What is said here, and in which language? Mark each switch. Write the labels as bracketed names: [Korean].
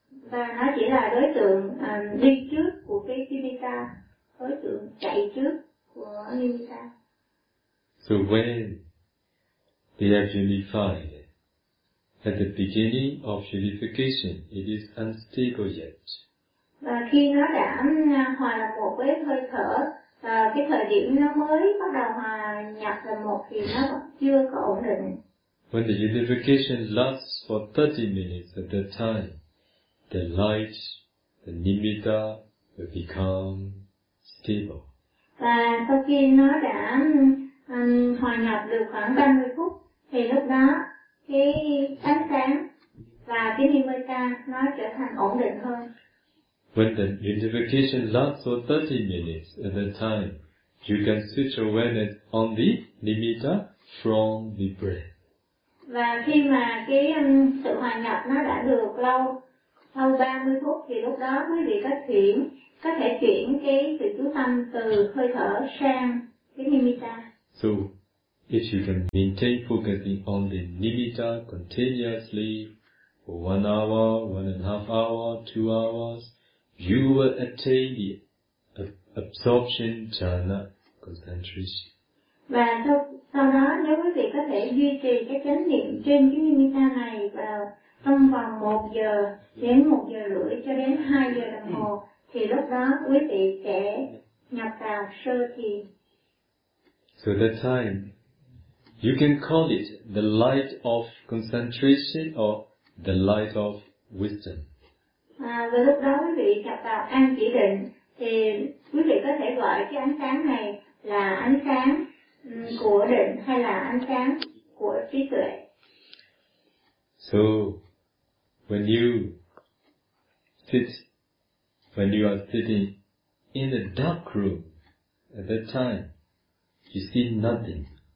[Vietnamese] Và nó chỉ là đối tượng đi trước của cái nimitta, đối tượng chạy trước của nimitta. [English] So when they have unified, at the beginning of unification, it is unstable yet. [Vietnamese] Và khi nó đã hòa là một với hơi thở, cái thời điểm nó mới bắt đầu hòa nhập là một thì nó chưa có ổn định. [English] When the unification lasts for 30 minutes at that time, the light, the nimitta, will become stable. [Vietnamese] Và sau khi nó đã hòa nhập được khoảng 30 phút, thì lúc đó cái ánh sáng và cái nimitta nó trở thành ổn định hơn. [English] When the unification lasts for 30 minutes at the time, you can switch awareness on the nimitta from the breath. [Vietnamese] Và khi mà cái sự hòa nhập nó đã được lâu, sau 30 phút thì lúc đó quý vị có thể chuyển cái sự chú tâm từ hơi thở sang cái nimitta. [English] So, if you can maintain focusing on the nimitta continuously for 1 hour, 1.5 hour, 2 hours, you will attain the absorption jhana concentration. [Vietnamese] Và sau đó nếu quý vị có thể duy trì cái chánh niệm trên cái nimitta này vào trong vòng 1 giờ đến 1 giờ rưỡi cho đến 2 giờ đồng hồ, thì lúc đó quý vị sẽ nhập vào sơ thiền. [English] So that time, you can call it the light of concentration or the light of wisdom. [Vietnamese] Và lúc đó quý vị nhập vào an chỉ định, thì quý vị có thể gọi cái ánh sáng này là ánh sáng của định hay là ánh sáng của trí tuệ. [English] So, when you are sitting in a dark room at that time, you see nothing.